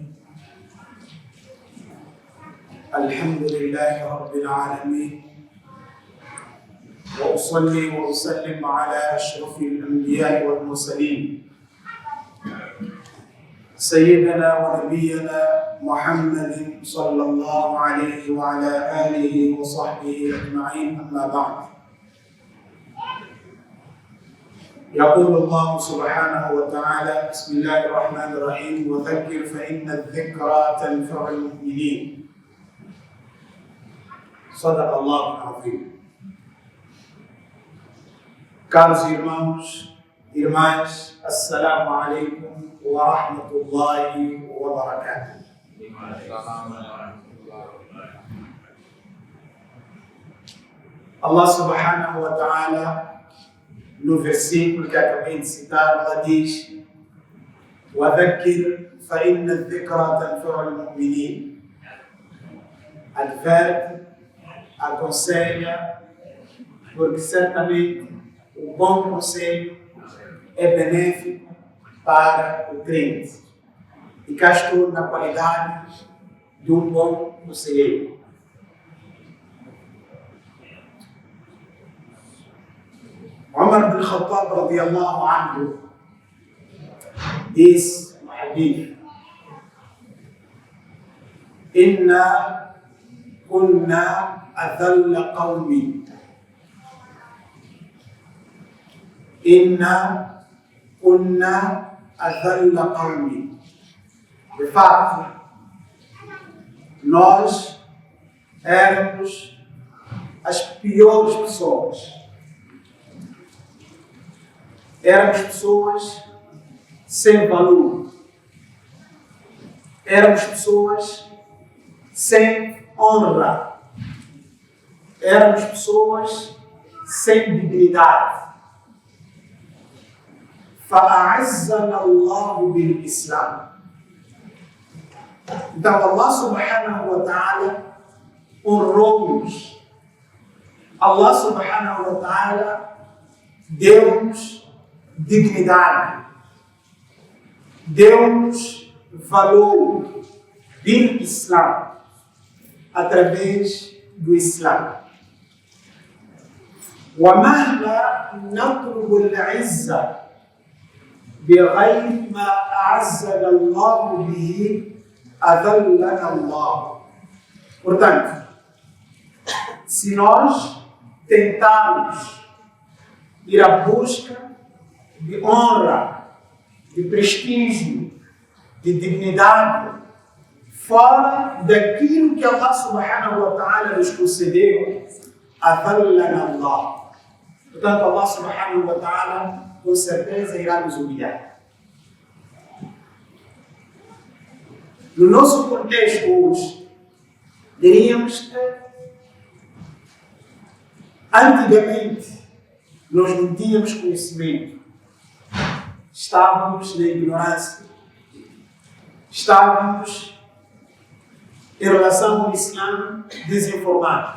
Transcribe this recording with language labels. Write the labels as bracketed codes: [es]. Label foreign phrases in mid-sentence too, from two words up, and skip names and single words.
[ar] الحمد لله رب العالمين، وأصلي وأسلم على أشرف الأنبياء والمرسلين سيدنا ونبينا محمد صلى الله عليه وعلى آله وصحبه أجمعين، أما بعد. يقول الله سبحانه وتعالى: بسم الله الرحمن الرحيم، وذكر فإن الذكرى تنفع المؤمنين. صدق الله العظيم. [pt] Caros irmãos, irmãs, [ar] السلام عليكم ورحمة الله وبركاته. الله سبحانه وتعالى, [pt] no versículo que acabei de citar, ela diz: [ar] وَذَكِّرْ فَإِنَّ الذِّكْرَى تَنفَعُ الْمُؤْمِنِينَ. [pt] Adverte, aconselha, porque certamente o bom conselho é benéfico para o crente. E cá estou na qualidade de um bom conselheiro. Umar bin Khattab [ar] رضي الله عنه [pt] disse no hadith: [ar] إنا كنا أذل قوم. إنا كنا أذل قوم. [pt] De fato, nós éramos as piores pessoas. Éramos pessoas sem valor. Éramos pessoas sem honra. Éramos pessoas sem dignidade. [ar] فَأَعَزَّنَا اللَّهُ بِالْإِسْلَامِ. [pt] Então [ar] الله سبحانه وتعالى [pt] honrou-nos. [ar] الله سبحانه وتعالى [pt] deu-nos dignidade, deu-nos valor [ar] بالإسلام, [pt] através do Islã. [ar] وَمَهْلَا نَطْلُبُ الْعِزَّةَ بِغَيْرِ مَا أَعَزَّنَا اللَّهُ بِهِ أَذَلَّنَا اللَّهُ. [pt] Portanto, se nós tentarmos ir à busca de honra, de prestígio, de dignidade, fora daquilo que [ar] الله سبحانه وتعالى [pt] nos concedeu, [ar] أذلنا الله. [pt] Portanto, [ar] الله سبحانه وتعالى [pt] com certeza irá nos humilhar. No nosso contexto hoje, diríamos que antigamente nós não tínhamos conhecimento, estávamos na ignorância, estávamos em relação ao Islã desinformados.